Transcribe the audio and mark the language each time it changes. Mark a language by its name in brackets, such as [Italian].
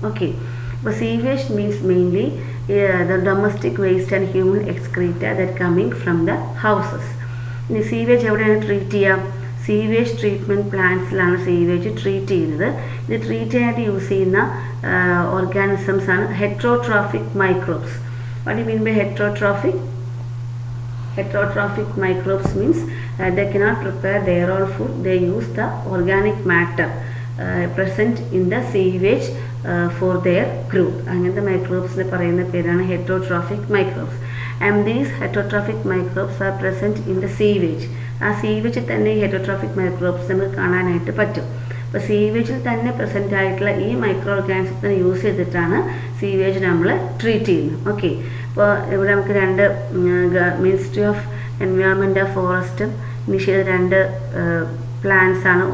[English] Okay, അപ്പോൾ sewage means mainly the domestic waste and human excreta that coming from the houses. [Malayalam] ഇനി sewage എവിടെയാണ് treat ചെയ്യുക? Sewage treatment പ്ലാന്റ്സിലാണ് sewage treat ചെയ്യുന്നത്. ഇത് treat ചെയ്യാനായിട്ട് use ചെയ്യുന്ന ഓർഗാനിസംസ് ആണ് heterotrophic microbes. [English] What do you mean by heterotrophic? Heterotrophic microbes means they cannot prepare their own food. They use the organic matter present in the sewage for their growth. [Malayalam] അങ്ങനത്തെ മൈക്രോബ്സിനെ പറയുന്ന പേരാണ് heterotrophic microbes. [English] And these heterotrophic microbes are present in the sewage. [Malayalam] ആ സീവേജിൽ തന്നെ ഈ heterotrophic microbes നമുക്ക് കാണാനായിട്ട് പറ്റും. അപ്പോൾ സീവേജിൽ തന്നെ പ്രസൻ്റ് ആയിട്ടുള്ള ഈ മൈക്രോ ഓർഗാനിസത്തിനെ യൂസ് ചെയ്തിട്ടാണ് സീവേജ് നമ്മൾ ട്രീറ്റ് ചെയ്യുന്നത്. ഓക്കെ, അപ്പോൾ ഇവിടെ നമുക്ക് രണ്ട് ministry of environment and ഫോറസ്റ്റും initiate ചെയ്ത രണ്ട് പ്ലാൻസ് ആണ്.